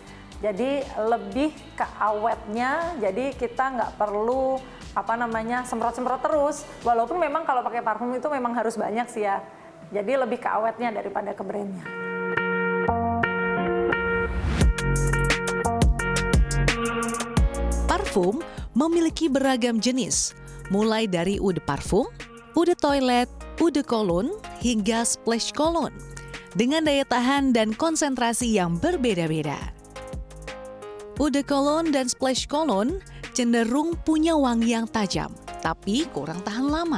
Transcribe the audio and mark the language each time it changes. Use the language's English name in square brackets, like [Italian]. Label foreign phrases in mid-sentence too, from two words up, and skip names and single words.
[Indonesian] Jadi lebih ke awetnya, jadi kita nggak perlu semprot-semprot terus. Walaupun memang kalau pakai parfum itu memang harus banyak sih ya. Jadi lebih ke awetnya daripada ke brandnya. Parfum memiliki beragam jenis, mulai dari [French] eau de parfum, eau de toilet, eau de cologne, [Indonesian] hingga [English] splash cologne, [Indonesian] dengan daya tahan dan konsentrasi yang berbeda-beda. [French] Eau de cologne [Indonesian] dan [English] splash cologne [Indonesian] cenderung punya wangi yang tajam, tapi kurang tahan lama.